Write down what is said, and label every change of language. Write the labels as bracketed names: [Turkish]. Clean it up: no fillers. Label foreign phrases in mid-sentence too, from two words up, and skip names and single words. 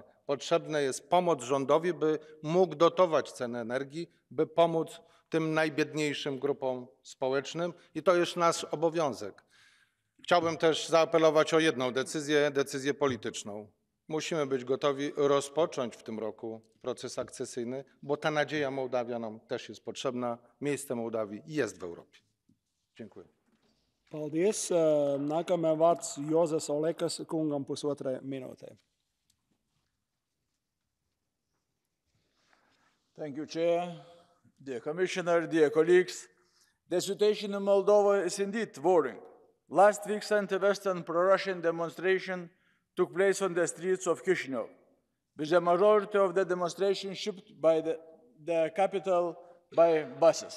[Polish] Potrzebna jest pomoc rządowi, by mógł dotować ceny energii, by pomóc tym najbiedniejszym grupom społecznym i to jest nasz obowiązek. Chciałbym też zaapelować o jedną decyzję polityczną. Musimy być gotowi rozpocząć w tym roku proces akcesyjny, bo ta nadzieja Mołdawianom też jest potrzebna. Miejsce Mołdawii jest w Europie. Dziękuję. [Latvian] Paldies! Nākamajam vārds Jozefs Olekas kungam 1,5 minūtē. [English] Thank you, Chair. Dear Commissioner, dear colleagues, the situation in Moldova is indeed worrying. Last week's anti-Western pro-Russian demonstration took place on the streets of Chisinau, with the majority of the demonstration shipped by the capital by buses.